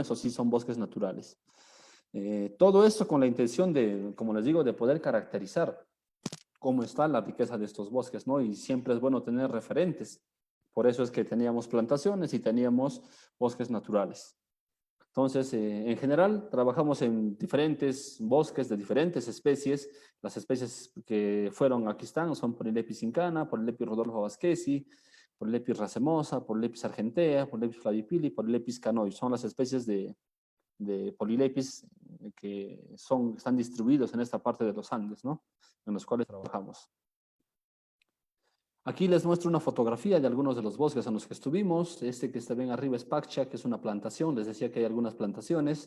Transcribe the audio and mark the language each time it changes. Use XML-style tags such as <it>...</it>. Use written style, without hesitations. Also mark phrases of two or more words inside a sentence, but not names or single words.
<es>Esos sí son bosques naturales. Todo esto con la intención de, como les digo, de poder caracterizar cómo está la riqueza de estos bosques, ¿no? Y siempre es bueno tener referentes. Por eso es que teníamos plantaciones y teníamos bosques naturales. Entonces, en general, trabajamos en diferentes bosques de diferentes especies. Las especies que fueron aquí están, son Polilepis incana, Polilepis Rodolfo Vasquezi, Polilepis racemosa, Polilepis argentea, Polilepis flavipili, Polilepis canoi. Son las especies de Polilepis que están distribuidos en esta parte de los Andes, ¿no? En los cuales trabajamos. Aquí les muestro una fotografía de algunos de los bosques en los que estuvimos. Este que está bien arriba es Paccha, que es una plantación. Les decía que hay algunas plantaciones.</es>